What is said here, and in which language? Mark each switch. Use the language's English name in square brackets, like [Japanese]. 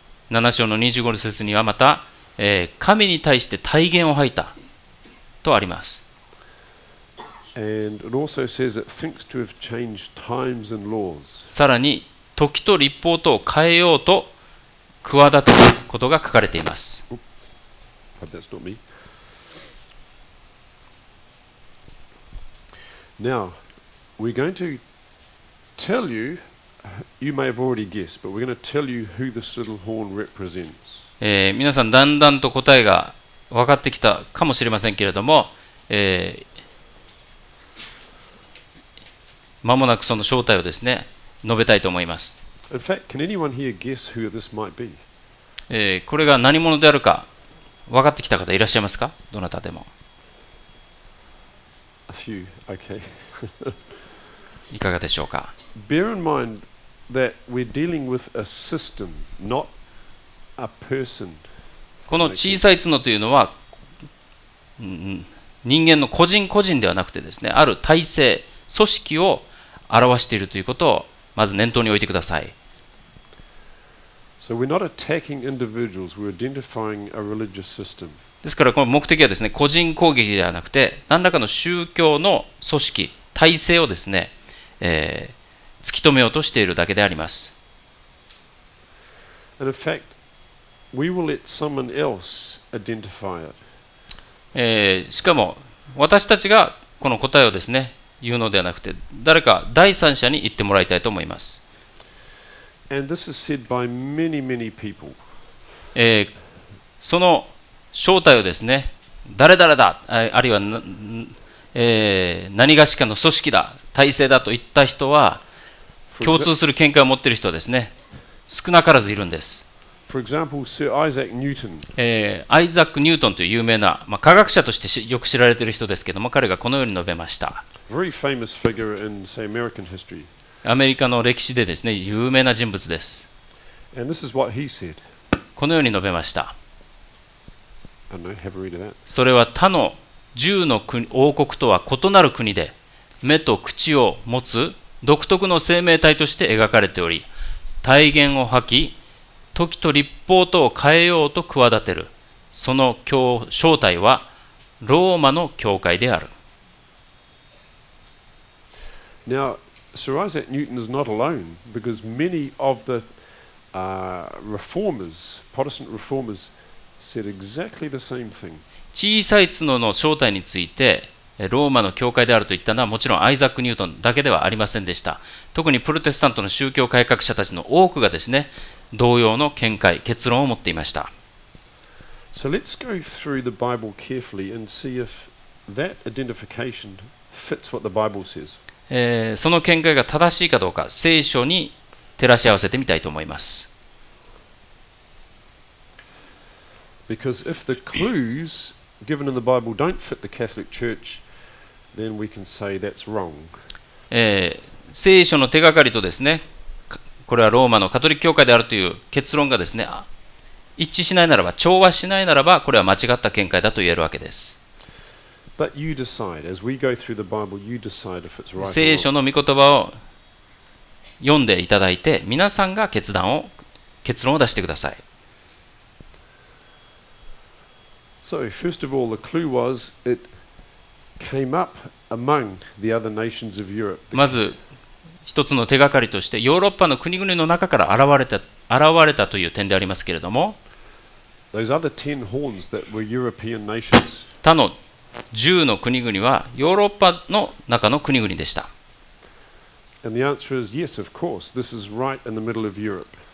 [Japanese] 7章の25節にはまた、神に対して大言を吐いたとあります。 [English] And it also says it thinks to have changed times and laws. [Japanese] さらに時と律法とを変えようと企てたことが書かれています。 [English] That's not me. Now, we're going to tell you, you may have already guessed, but we're going to tell you who this little horn represents. [Japanese] 皆さんだんだんと答えが分かってきたかもしれませんけれども、間もなくその正体をですね、述べたいと思います。 [English] In fact, can anyone here guess who this might be? [Japanese] これが何者であるか分かってきた方いらっしゃいますか？どなたでも。 [English] A few, okay. [Japanese] いかがでしょうか。 [English] Bear in mind that we're dealing with a system, not a person. [Japanese] この小さい角というのは、人間の個人個人ではなくてですね、ある体制、組織を表しているということをまず念頭に置いてください。 [English] So we're not attacking individuals, we're identifying a religious system. [Japanese] ですからこの目的はですね、個人攻撃ではなくて、何らかの宗教の組織、体制をですね、突き止めようとしているだけであります。 [English] And in fact, we will let someone else identify it. [Japanese] しかも私たちがこの答えをですね、言うのではなくて、誰か第三者に言ってもらいたいと思います。 [English] And this is said by many, many people. [Japanese] その正体をですね、誰々だ、あるいは何がしかの組織だ、体制だといった人は、共通する見解を持っている人はですね、少なからずいるんです。 [English] For example, Sir Isaac Newton. [Japanese] アイザック・ニュートンという有名な、科学者としてよく知られている人ですけども、彼がこのように述べました。 [English] Very famous figure in, say, American history. [Japanese] アメリカの歴史でですね、有名な人物です。 [English] And this is what he said. [Japanese] このように述べました。 [English] I don't know, have a read of that. [Japanese] それは他の10の王国とは異なる国で、目と口を持つ独特の生命体として描かれており、大言を吐き、時と律法とを変えようと企てる。その正体はローマの教会である。 [English] Now, Sir Isaac Newton is not alone because many of the reformers, Protestant reformers, said exactly the same thing. [Japanese] 小さい角の正体について、ローマの教会であると言ったのはもちろんアイザック・ニュートンだけではありませんでした。特にプロテスタントの宗教改革者たちの多くがですね、同様の見解、結論を持っていました。 [English] So let's go through the Bible carefully and see if that identification fits what the Bible says. [Japanese] その見解が正しいかどうか、聖書に照らし合わせてみたいと思います。 [English] Because if the clues given in the Bible don't fit the Catholic Church, then we can say that's wrong. [Japanese] 聖書の手がかりとですね、これはローマのカトリック教会であるという結論がですね、一致しないならば、調和しないならば、これは間違った見解だと言えるわけです。 [English] But you decide, as we go through the Bible, you decide if it's right or [Japanese] 聖書 [English] wrong. [Japanese] の御言葉を読んでいただいて、皆さんが結論を出してください。 [English] So, first of all, the clue was it came up among the other nations of Europe. [Japanese] まず一つの手がかりとして、ヨーロッパの国々の中から現れたという点でありますけれども、 [English] Those other 10 horns that were European nations. [Japanese] 他の10の国々はヨーロッパの中の国々でした。 [English] And the answer is yes, of course. This is right in the middle of Europe.